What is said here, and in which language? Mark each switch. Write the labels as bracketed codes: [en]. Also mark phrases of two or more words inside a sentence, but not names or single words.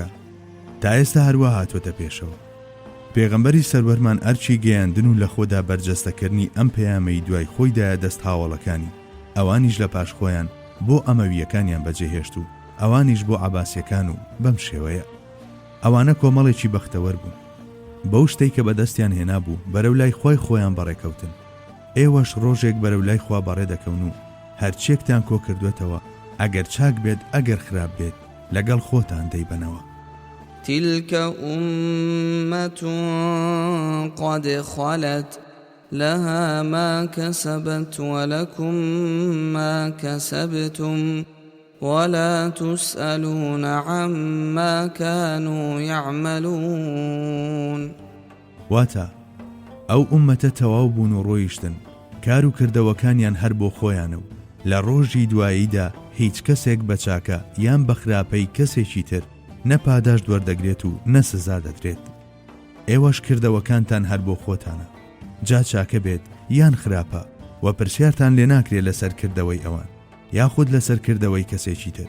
[ckb] تا ئێستا هەروە هاتوۆتە پێشەوە. پێغەمبەری سەروەرمان ئەرچی گەیاندن و لە خۆدا بەرجەستەکردنی ئەم پەیامەی دوای خۆیدایە دەست هاوڵەکانی، ئەوانیش لە پاش خۆیان بۆ ئەمەویەکانیان بەجێهێشت و ئەوانیش بۆ عەباسیەکان و بەم شێوەیە. ئەوانە کۆمەڵێکی بەختەوەر بوون. بەو شتەی کە بەدەستیان هێنا بوو بەرەو لای خۆی خۆیان بەڕێکەوتن. ئێوەش ڕۆژێک بەرەو لای خوا بەڕێ دەکەون و هەرچێکتان کۆ کردوێتەوە ئەگەر چاک بێت ئەگەر خراپ بێت لەگەڵ خۆتان دەیبەنەوە. [ar] تلك أمة قد خلت لها ما كسبت ولكم ما كسبتم ولا تسألون عما كانوا يعملون. [ckb] واتا ئەو ئومەتە تەواو بوون و ڕۆیشتن کار و کردەوەکانیان هەر بۆ خۆیانە و لە ڕۆژی دواییدا هیچ کەسێک بە چاکە یان بە خراپەی کەسێکی تر نەپاداش دووەردەگرێت و نەسزا دەدرێت. ئێوەش کردەوەکانتان هەر بۆ خۆتانە، جا چاکە بێت یان خراپە و پرسیارتان لێ ناکرێت لەسەر کردەوەی ئەوان یاخود لەسەر کردەوەی کەسێکی تر.